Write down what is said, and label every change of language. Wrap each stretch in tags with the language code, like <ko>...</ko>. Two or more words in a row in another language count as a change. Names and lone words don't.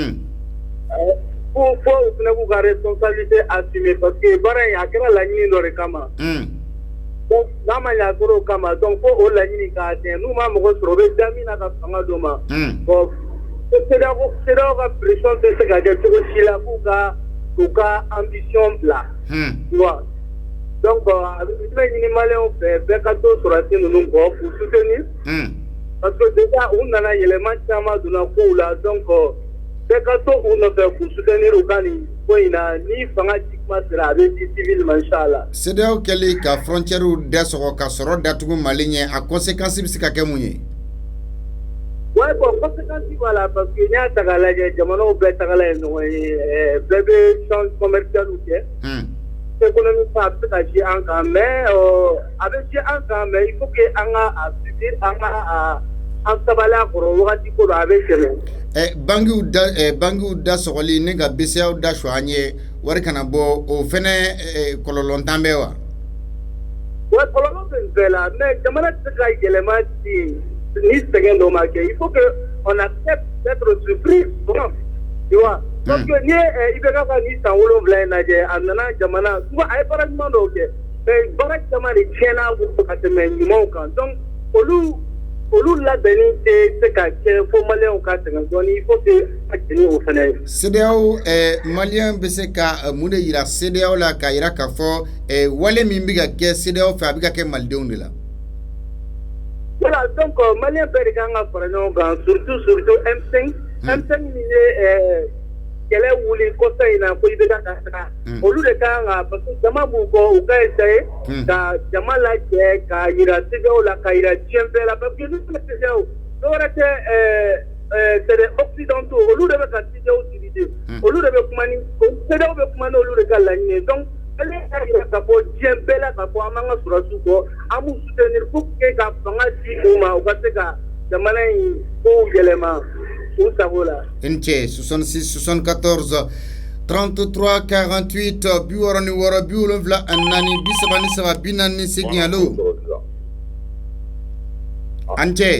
<bm>Fo u fana k'u ka</bm> <fr>responsabilité assumer parce que</fr> <bm>baara in a kɛra laɲini dɔ de kama. Donc n'a ma ɲɛ a kɛra o kama donc fo o laɲini k'a tiɲɛ n'u ma mɔgɔ sɔrɔ u bɛ da min na ka fanga d'o ma. Bon CEDEAO ka pression tɛ se ka kɛ cogo si la k'u ka ambition bila.</bm> <fr>Tu vois donc</fr> <bm>a bɛ ɲini maliyɛnw fɛ bɛɛ ka to sɔrɔsi ninnu kɔ k'u soutenir.</bm> <fr>Parce que déjà</fr> <bm>u nana yɛlɛma caman donna kow la donc bɛɛ ka to u nɔfɛ k'u soutenir u ka nin ko in na ni fanga ji kuma sera a bɛ di civil ma inchallah. CEDEAO kɛlen ka frontière dasɔgɔ ka sɔrɔ datugu Mali ɲɛ a conséquence bɛ se ka kɛ mun ye?</bm> <fr>Ouais bon conséquence</fr> <bm>b'a la</bm> <fr>parce que</fr> <bm>n'i y'a ta k'a lajɛ jamanaw bɛɛ tagala ye ɲɔgɔn ye bɛɛ bɛ</bm> <fr>échange commercial</fr> <bm>kɛ. Économie a bɛ se ka jouer an kan mais a bɛ jouer an kan</bm> <fr>mais il faut que</fr> <bm>an ka assurer an ka an sabali a kɔrɔ wagati ko dɔ a bɛ tɛmɛ. Bangiw da sɔgɔli ne ka BCEAO da su an ye wari kana bɔ o fɛnɛ kɔlɔlɔ t'an bɛɛ wa? Ouais kɔlɔlɔ bɛ nin bɛɛ la mais jamana tɛ se ka yɛlɛma ni sɛgɛn dɔ ma kɛ</bm> <fr>il faut que on accepte d'être surpris tu vois. parce que</fr> <bm>n'i ye IBK ka ni san 7 in lajɛ a nana jamana souvent a ye baara ɲuman dɔw kɛ mais baara caman de tiɲɛna bolo ka tɛmɛ ɲumanw kan donc olu labɛnni tɛ se ka kɛ fo maliyɛnw ka sɛgɛn dɔɔni</bm> <fr>il faut que</fr> <bm>a jeni o fɛnɛ ye. CEDEAO maliyɛn bɛ se ka mun de yira CEDEAO la k'a yira k'a fɔ wale min bɛ ka kɛ CEDEAO fɛ a bɛ ka kɛ malidenw de la.</bm> <fr>Voilà donc</fr> <bm>maliyɛn bɛɛ de kan ka fara ɲɔgɔn kan surtout M5 min ye kɛlɛ wuli kɔsa in na ko i bɛ ka taga olu de kan ka</bm> <fr>parce que</fr> <bm>jama b'u kɔ u ka essayer ka jama lajɛ ka yira CEDEAO la ka yira diɲɛ bɛɛ la</bm> <fr>parce que</fr> <bm>n'u tɛ CEDEAO dɔ wɛrɛ tɛ</bm> <fr>c'est des occidentaux</fr> <bm>olu de bɛ ka CEDEAO diriger olu de bɛ kuma ni CEDEAO bɛ kuma n'olu de ka laɲini donc ale y'a yira k'a fɔ diɲɛ bɛɛ la k'a fɔ an b'an ka sɔrɔdasiw kɔ an b'u soutenir</bm> <fr>pour que</fr> <bm>ka fanga di u ma u ka se ka jamana in kow yɛlɛma u sago la. N cɛ 66 74 33 48 66 74 43 allo an cɛ.</bm>